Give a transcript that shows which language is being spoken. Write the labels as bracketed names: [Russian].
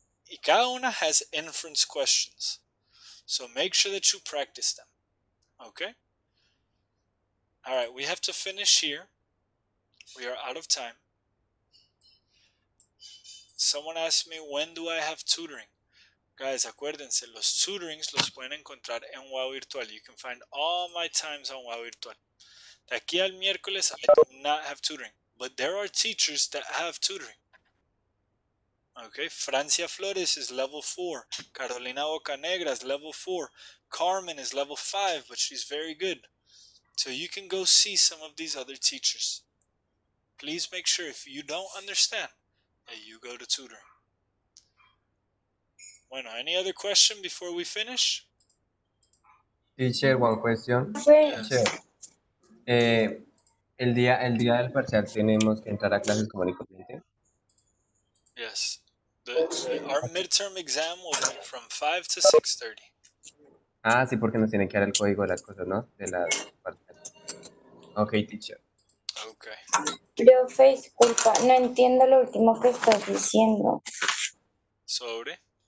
[Spanish] Y cada una [English] has inference questions. So make sure that you practice them. Okay? Alright, we have to finish here. We are out of time. Someone asked me, when do I have tutoring? [Spanish] Guys, acuérdense, los tutorings los pueden encontrar en Wow Virtual. [English] You can find all my times on Wow Virtual. [Spanish] De aquí al miércoles, [English] I do not have tutoring. But there are teachers that have tutoring. Okay, Francia Flores is level 4. Carolina Bocanegra is level 4. Carmen is level 5, but she's very good. So you can go see some of these other teachers. Please make sure if you don't understand that you go to tutoring. [Spanish] Bueno, [English] any other question before we finish? Teacher, one question. Yes. [Spanish] Teacher, el día del parcial tenemos que entrar a clases común y corriente. [English] Yes. Our midterm exam will be from 5 to 6:30. [Spanish] Ah, sí, porque nos tienen que dar el código de las cosas, ¿no? De las parciales. Ok, teacher. [English] Okay. [Spanish] Profe, disculpa, no entiendo lo último que estás diciendo. Sobre.